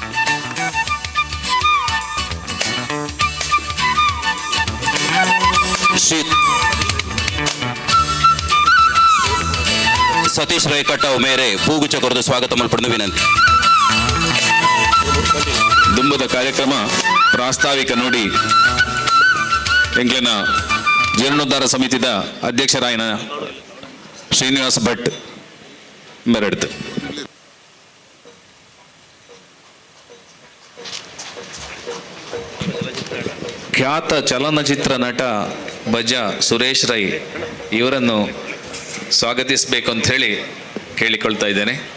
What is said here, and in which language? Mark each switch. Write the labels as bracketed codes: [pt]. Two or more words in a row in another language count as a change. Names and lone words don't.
[tcy] ಶ್ರೀ ಸತೀಶ್ ರೈ ಕಟ್ಟಾವ್ ಮೇರೆ ಪೂಗುಚ್ಚ ಕೊರದು ಸ್ವಾಗತ ಮಲ್ಪಡು ವಿನಂತಿ. ದುಂಬದ ಕಾರ್ಯಕ್ರಮ ಪ್ರಾಸ್ತಾವಿಕ ನುಡಿ ಎಂಕ್ಲೆನ ಜೀರ್ಣೋದ್ಧಾರ ಸಮಿತಿದ ಅಧ್ಯಕ್ಷರಾಯನ ಶ್ರೀನಿವಾಸ್ ಭಟ್ ಮೆರೆಡ್ತು. [kn] ಖ್ಯಾತ ಚಲನಚಿತ್ರ ನಟ ಭಜ ಸುರೇಶ್ ರೈ ಇವರನ್ನು ಸ್ವಾಗತಿಸಬೇಕು ಅಂತ ಹೇಳಿ ಕೇಳಿಕೊಳ್ತಾ ಇದ್ದೇನೆ.